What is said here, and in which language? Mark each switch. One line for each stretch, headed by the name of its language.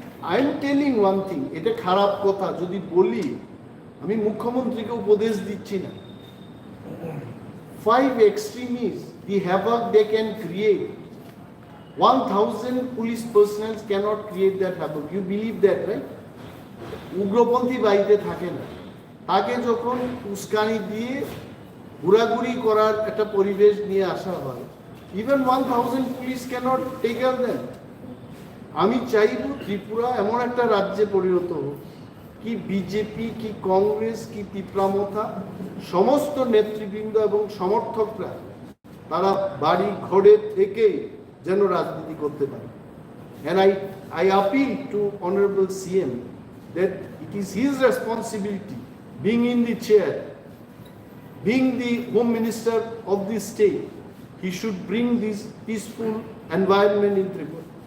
English: I am telling one thing,
Bangla: এটা খারাপ কথা যদি বলি, আমি মুখ্যমন্ত্রীকে উপদেশ দিচ্ছি না।
English: 5 extremists, the havoc they can create, 1000 police personnel cannot create that havoc. You believe that, right?
Bangla: উগ্রপন্থী বাড়িতে থাকে না, তাকে যখন উস্কানি দিয়ে ঘোরাঘুরি করার একটা পরিবেশ নিয়ে আসা হয়, even 1000 police
English: cannot take care them.
Bangla: আমি চাইব ত্রিপুরা এমন একটা রাজ্যে পরিণত হোক, কি বিজেপি, কি কংগ্রেস, কি ত্রিপুরা মথা সমস্ত নেতৃবৃন্দ এবং সমর্থকরা তারা বাড়ি ঘরে থেকে যেন রাজনীতি করতে পারে।
English: And I appeal to Honorable CM that it is his responsibility, being in the chair, being the Home Minister of the state, he should bring this peaceful environment in Tripura.